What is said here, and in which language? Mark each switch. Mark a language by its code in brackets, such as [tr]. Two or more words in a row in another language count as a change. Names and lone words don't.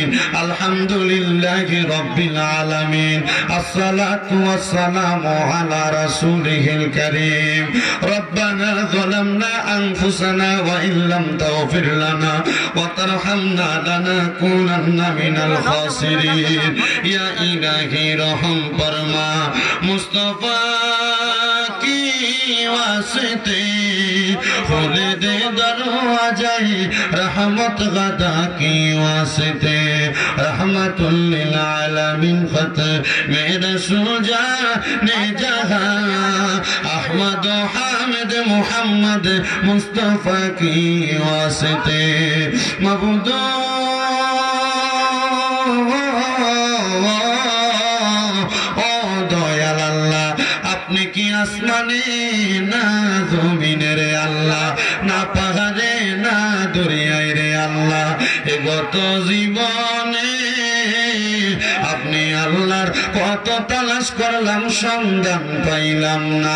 [ar] الحمد لله رب العالمين، والصلاة والسلام على رسوله الكريم. ربنا ظلمنا أنفسنا وإن لم تغفر لنا وترحمنا لنكونن من الخاسرين. [ur] یا الٰہی رحم فرما, مصطفیٰ کی واسطے کھول دے دروازے رحمت گدا کی واسطے, [ar] رحمة للعالمين [ur] خت میرے سجا نے جہاں، احمد حامد محمد مصطفیٰ کی واسطے معبودو [bn] কি আসমানে না জমিনে রে আল্লাহ, না পাহাড়ে না দরিয়ায় রে আল্লাহ, এ গত জীবনে আপনি আল্লাহর কত তালাশ করলাম সন্ধান পাইলাম না।